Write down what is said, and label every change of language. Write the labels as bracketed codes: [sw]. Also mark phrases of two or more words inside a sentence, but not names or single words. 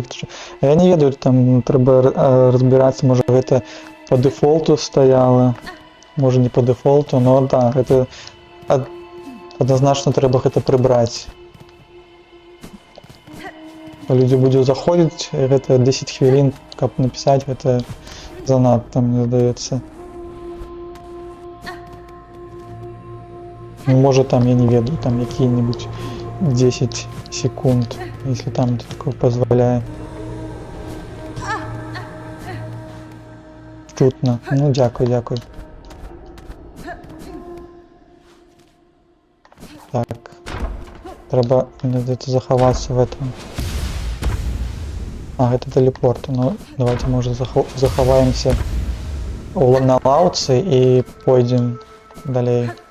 [be] Я не ведаю, там трэба разбірацца, можа гэта по дэфолту стаяла, можа не по дэфолту, но да, гэта адназначна трэба гэта прыбраць. Людзі будзе заходзіць, гэта 10 хвілін, каб напісаць, гэта занадта, мне здаецца. [ru] Может, там, [be] я не ведаю, [ru] там какие-нибудь 10 секунд, если там такое позволяет. [uk] Чутно. Ну, дякую, дякую. Так. [ru] Треба заховаться в этом. А, это телепорт. Ну, давайте, может, заховаемся на лауце и пойдем далее.